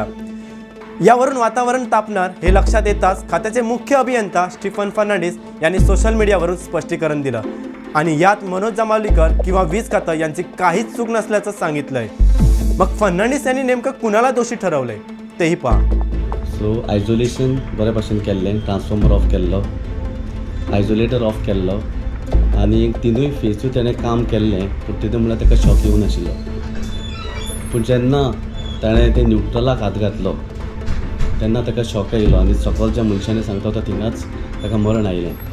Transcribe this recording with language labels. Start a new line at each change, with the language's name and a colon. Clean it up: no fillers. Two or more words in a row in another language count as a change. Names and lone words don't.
Marathi: यावरून वातावरण तापणार हे लक्षात येताच खात्याचे मुख्य अभियंता स्टीफन फर्नांडिस यांनी सोशल मीडियावरून स्पष्टीकरण दिलं आणि यात मनोज जांभवलीकर किंवा वीज खातं यांची काहीच चूक नसल्याचं सांगितलंय। मग फर्नांडिस यांनी नेमकं कुणाला दोषी ठरवलंय तेही पहा।
Konkani: सो आयसोलेशन बरे भाशेन केल्लें, ट्रान्सफॉर्मर ऑफ केल्लो, आयसोलेटर ऑफ केल्लो आनी तिनूय फेसूय ताणें काम केल्लें, पूण तितून म्हळ्यार ताका शॉक येवं नाशिल्लो। पूण जेन्ना ताणें ते न्यूट्रलाक हात घातलो तेन्ना ताका शॉक आयलो आनी सकलच्या मनशांनी सांगता तो थिंगाच ताका मरण आयलें।